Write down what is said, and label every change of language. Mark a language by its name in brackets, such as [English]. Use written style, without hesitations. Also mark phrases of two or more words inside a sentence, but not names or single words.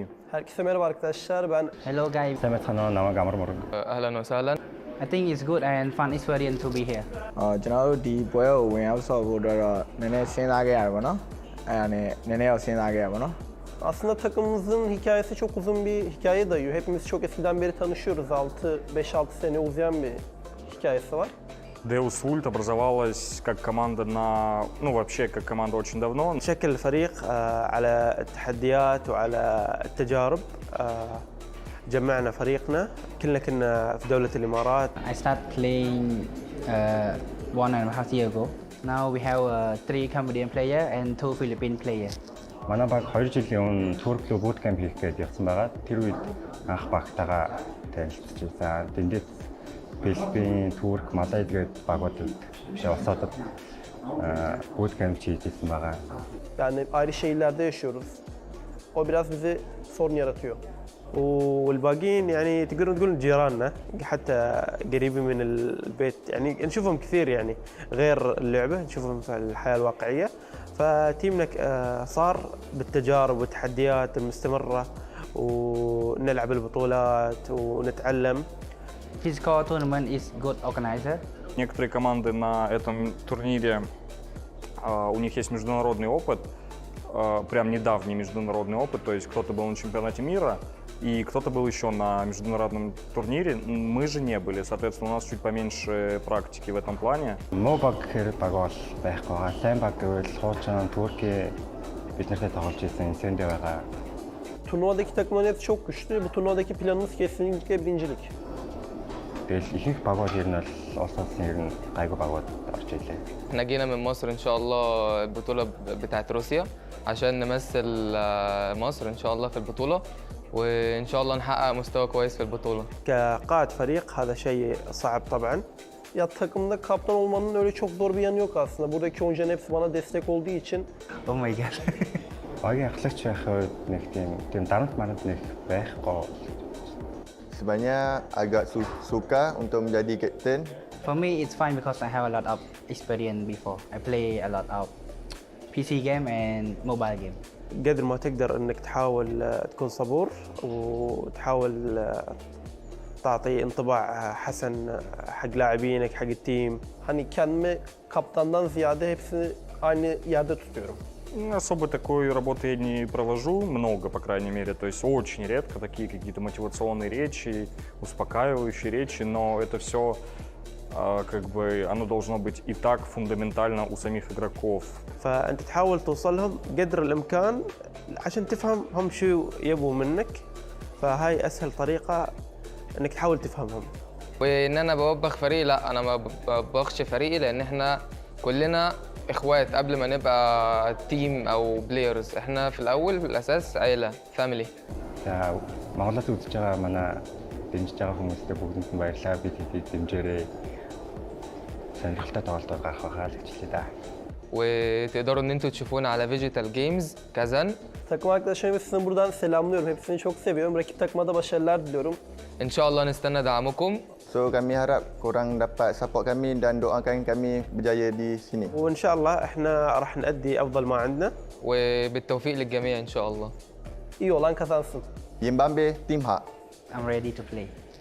[Turkish] Herkese merhaba arkadaşlar. Ben [English] Hello guys. [Arabic] أهلاً وسهلاً. [English] I think it's good and fun experience to be here. [Burmese] ကျွန်တော်တို့ဒီပွဲကိုဝင်ရောက်ဆော့ဖို့အတွက်တော့နည်းနည်းစဉ်းစားခဲ့ရတယ်ပေါ့နော်။အဲ့ဒါနဲ့နည်းနည်းတော့စဉ်းစားခဲ့ရပါတော့ [Turkish] aslında takımımızın hikayesi çok uzun bir hikaye dayıyor. Hepimiz çok eskiden beri tanışıyoruz. 5-6 sene uzayan bir hikayesi var. [Russian] Deus Vult образовалась как команда ну вообще как команда очень давно. [Arabic] نشكل الفريق على التحديات وعلى التجارب. جمعنا فريقنا كلنا كنا في دولة الإمارات. [English] I started playing 1.5 years ago. Now we have 3 Cambodian players and 2 Philippine players. [Mongolian] манай баг 2 жилийн өмнө Турк руу [English] boot camp [Mongolian] хийх гээд явсан байгаа. Тэр үед анх багтаага танилцчихсан. За тэндээс Филиппин, Турк, Малайз гээд багуудад биш улсуудад [English] boot camp [Mongolian] хийжсэн байгаа. [Turkish] Yani ayrı şehirlerde yaşıyoruz. O biraz bize sorun yaratıyor. [Arabic] والباقيين يعني تقدرون تقولون جيراننا حتى قريبين من البيت يعني نشوفهم كثير يعني غير اللعبة نشوفهم في الحياة الواقعية فتيمنا صار بالتجارب والتحديات المستمرة ونلعب البطولات ونتعلم. [English] Physical tournament is good organizer. [Russian] Некоторые команды на этом турнире у них есть международный опыт. прям недавний международный опыт, то есть кто-то был на чемпионате мира, и кто-то был еще на международном турнире. Мы же не были, соответственно, у нас чуть поменьше практики в этом плане. [Mongolian] Мобаг баг бол байхгүй. Сайн баг гэвэл хуучин Турки биднэртэй тоглож ирсэн эсэндээ байгаа. [Turkish] Turnuvadaki takımların hepsi çok güçlü. Bu turnuvadaki planımız kesinlikle birincilik. [Mongolian] Тэгэл ихэнх багууд ер нь бол улс улсын ер нь гайгүй багууд орж ирлээ. [Arabic] احنا جينا من مصر ان شاء الله البطولة بتاعت روسيا عشان نمثل مصر ان شاء الله في البطولة وان شاء الله نحقق مستوى كويس في البطولة. كقائد فريق هذا شيء صعب طبعا. [Turkish] Ya takımda kaptan olmanın öyle çok zor bir yanı yok aslında. Buradaki oyuncuların hepsi bana destek olduğu için. [English] Oh my god. [Mongolian] Багийн ахлагч байх нэг тийм дарамт маранд нэг байхгүй. [Malay] Sebenarnya agak suka untuk menjadi kapten. [English] For me, it's fine because I have a lot of experience before. I play a lot of PC game and mobile game. [Arabic] قدر ما تقدر انك تحاول تكون صبور وتحاول تعطي انطباع حسن حق لاعبينك حق التيم. [Turkish] Hani kendimi kaptandan ziyade hepsini aynı yerde tutuyorum. [Russian] Особо такой работы я не провожу, много, по крайней мере, то есть очень редко такие какие-то мотивационные речи, успокаивающие речи, но это все как бы оно должно быть и так фундаментально у самих игроков. [Arabic] فأنت تحاول توصل لهم قدر الإمكان عشان تفهم هم شو يبوا منك، فهاي أسهل طريقة إنك تحاول تفهمهم. وإن أنا بوبخ فريقي، لا أنا ما بوبخش فريقي لأن إحنا كلنا إخوات قبل ما نبقى [English] team or players. [Arabic] إحنا في الأول في الأساس عيلة، فاميلي. [Mongolian] Монголд үзэж байгаа манай дэмжиж байгаа хүмүүстээ бүгдэнд нь баярлалаа. Бид хэдий дэмжээрэй. Сонирхолтой тоглолтоор гарах байхаа л хичээлээ да. [Arabic] وتقدروا إن أنتوا تشوفونا على Phygital Games Kazan. [Turkish] Takım arkadaşlarımı sizin buradan selamlıyorum. Hepsini çok seviyorum. Rakip takıma da başarılar diliyorum. [Arabic] إن شاء الله نستنى دعمكم. [Malay] So kami harap korang dapat support kami dan doakan kami berjaya di sini. [Arabic] وإن شاء الله إحنا راح نأدي أفضل ما عندنا. وبالتوفيق للجميع إن شاء الله. [Turkish] İyi olan kazansın. Yimbambe Team Hak. [English] I'm ready to play.